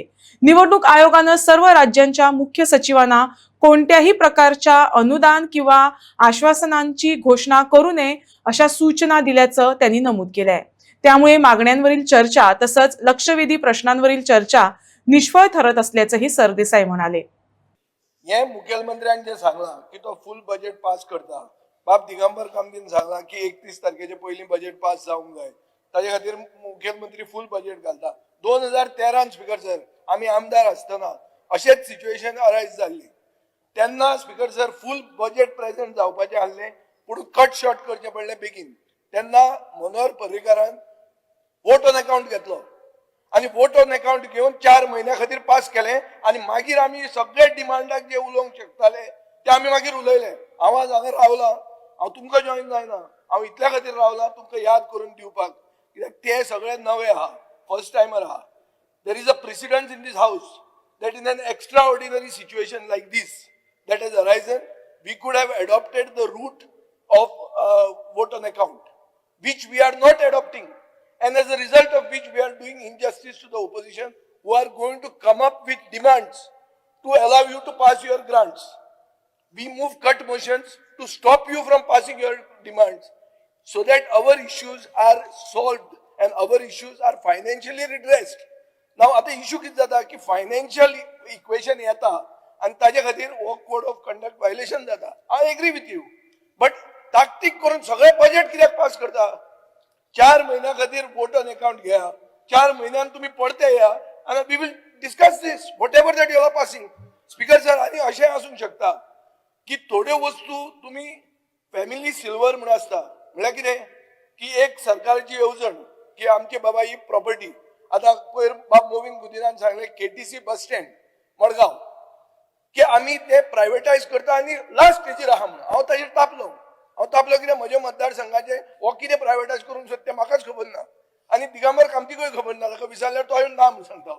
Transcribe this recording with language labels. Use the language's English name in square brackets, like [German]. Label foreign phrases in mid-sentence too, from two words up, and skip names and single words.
[Marathi] निवडणूक आयोगानं सर्व राज्यांच्या मुख्य सचिवांना कोणत्याही प्रकारच्या अनुदान किंवा आश्वासनांची घोषणा करू नये अशा सूचना दिल्याचं त्यांनी नमूद केलंय। त्यामुळे मागण्यांवरील चर्चा तसंच लक्षवेधी प्रश्नांवरील चर्चा निष्फळ ठरत असल्याचंही सरदेसाई म्हणाले। [Konkani] हे मुख्यमंत्र्यांनी जे सांगला की तो [English] full budget [Konkani] पास करता, बाब दिगंबर कामतीन सांगला की 31 तारखेचे पयलीं बजेट पास जावंक जाय, ताजे खातीर मुख्यमंत्री [English] full budget [Konkani] घालता। 2013 [English] Speaker sir [Konkani] आमी आमदार आसतना अशेंच [English] situation arise [Konkani] जाल्ली, तेन्ना [English] Speaker sir full budget present [Konkani] जावपाचें आसलें पूण [English] cut short [Konkani] करचें पडलें बेगीन। तेन्ना मनोहर पर्रीकारान [English] vote on account [Konkani] घेतलो आणि [English] vote on account [Konkani] घेऊन 4 महिन्या खातीर पास केले आणि मागीर आमी सगळे डिमांडाक जे उलोवंक शकताले ते आमी मागीर उलयले। हांव आज हांगा रावला, हांव तुमकां जॉईन जायना, हांव इतल्या खातीर रावला तुमकां याद करून दिवपाक, कित्याक ते सगळे नवे आहा, [English] first timer [Konkani] आहा। [English] There is a precedent in this house that in an extraordinary situation like this that has arisen, we could have adopted the route of vote on account, which we are not adopting, and as a result of which we are doing injustice to the opposition who are going to come up with demands to allow you to pass your grants. We move cut motions to stop you from passing your demands so that our issues are solved and our issues are financially redressed. [Konkani] नाव आता इश्यू किती जाता की [English] financial equation [Konkani] येता आणि ताजे खातीर हो [English] code of conduct violation [Konkani] जाता। [English] I agree with you, but [Konkani] ताकतीक करून सगळे बजेट कित्याक पास करता? 4 महिन्या खातीर [English] vote on account [Konkani] घ्या, 4 महिन्यान तुम्ही पडते या आणि [English] we will discuss this whatever that you are passing. Speaker sir [Konkani] आणि अशें आसूंक शकता की थोड्यो वस्तू तुम्ही [English] family silver [Konkani] म्हणून आसता, म्हळ्यार कितें की एक सरकारची येवजण की आमची बाबा ही प्रॉपर्टी, आता पयर बाब मोविन गुदिनान सांगले केटीसी बस स्टँड मडगांव की आम्ही ते प्रायव्हेटायज करता आणि लास्ट स्टेजीर आहा म्हणून हांव ताजेर तापलो कितें म्हज्या मतदारसंघाचे हो कितें प्रायव्हेटायज करूंक सोदता तें म्हाकाच खबर ना आणि दिगंबर कामतीकूय खबर ना, ताका विचारल्यार तो येवन ना म्हणून सांगता।